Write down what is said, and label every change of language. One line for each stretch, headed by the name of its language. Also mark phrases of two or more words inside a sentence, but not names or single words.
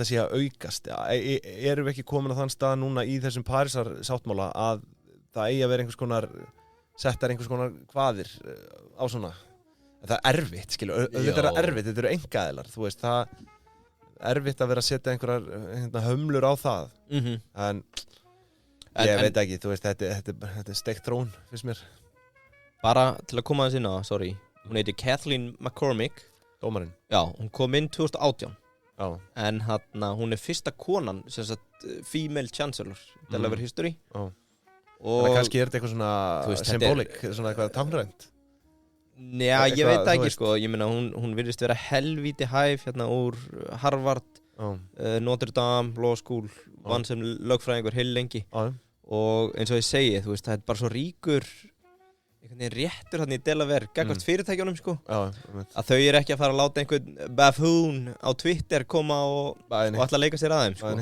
Icelandic: sé að aukast erum við ekki komin á þann stað núna í þessum Parísar sáttmála að það eigi að vera settar einhvers konar kvaðir á svona það er erfitt, þetta er erfitt, þetta eru einkaaðilar þú veist, það er erfitt að vera að setja einhverjar hömlur á það en ég veit ekki, þú veist, þetta er steikt þróun, finnst mér bara til að koma þess inn á, sorry hún heiti Kathleen McCormick dómarinn já, hún kom inn 2018 já. En hún er fyrsta konan sem sagt
English: female chancellor Delaware history
Icelandic: já. Og kannski er þetta eitthvað svona symbolic, svona eitthvað táknrænt já, ég veit það ekki sko, ég meina hún virðist vera helvíti hæf hérna úr Harvard Notre Dame Law School vann sem lögfræðingur heil lengi og eins og ég segi, þú veist, það er bara svo ríkur réttur hann í Delaware gagnvart fyrirtækjunum sko að þau eru ekki að fara að láta einhvern buffoon á Twitter koma og ætla að leika sér aðeim sko.